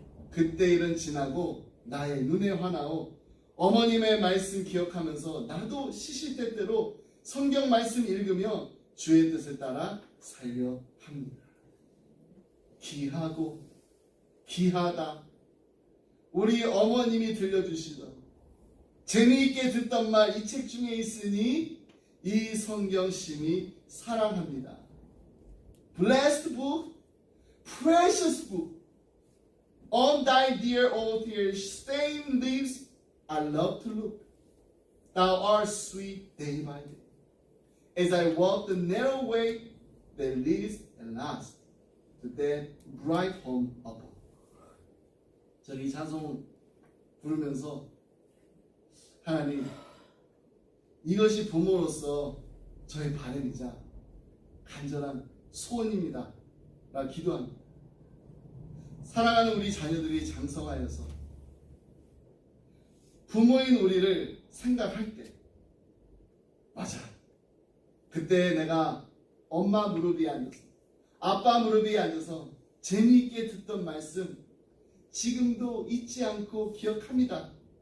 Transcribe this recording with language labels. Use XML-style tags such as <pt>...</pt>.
<ko>그때 일은 지나고 나의 눈에 환하오 어머님의 말씀 기억하면서 나도 시시때때로 성경 말씀 읽으며 주의 뜻을 따라 살려 합니다. 귀하고 귀하다. 우리 어머님이 들려주시던 재미있게 듣던 말 이 책 중에 있으니 이 성경 심히 사랑합니다.</ko> <en>Blessed book, precious book. On thy dear old tears stained leaves I love to look. Thou art sweet day by day. As I walk the narrow way that leads at last to that bright home above.</en> <ko>저는 이 찬송 부르면서 하나님, 이것이 부모로서 저의 바람이자 간절한 소원입니다 라고 기도합니다. 사랑하는 우리 자녀들이 장성하여서 부모인 우리를 생각할 때, 맞아, 그때 내가 엄마 무릎 위에 앉아서 아빠 무릎 위에 앉아서 재미있게 듣던 말씀 지금도 잊지 않고 기억합니다.</ko>